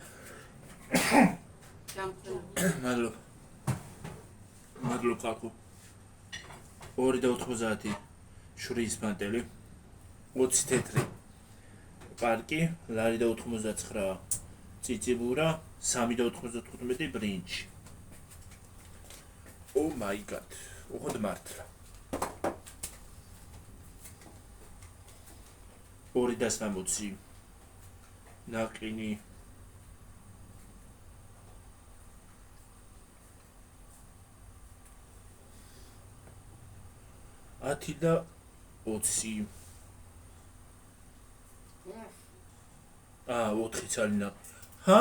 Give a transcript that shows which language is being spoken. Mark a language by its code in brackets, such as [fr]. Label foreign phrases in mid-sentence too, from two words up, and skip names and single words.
[ka] მადლობ ხალხო 2.90 შვრიის მანტელი 20 თეთრი პარკი ლარი და 99 ციციბურა 3.95 ბრინჯი [en] Oh my god [ka] ოღონდ მართლა 2.60 ნაყინი 10 და 20 4 ცალი ნაყინი ჰა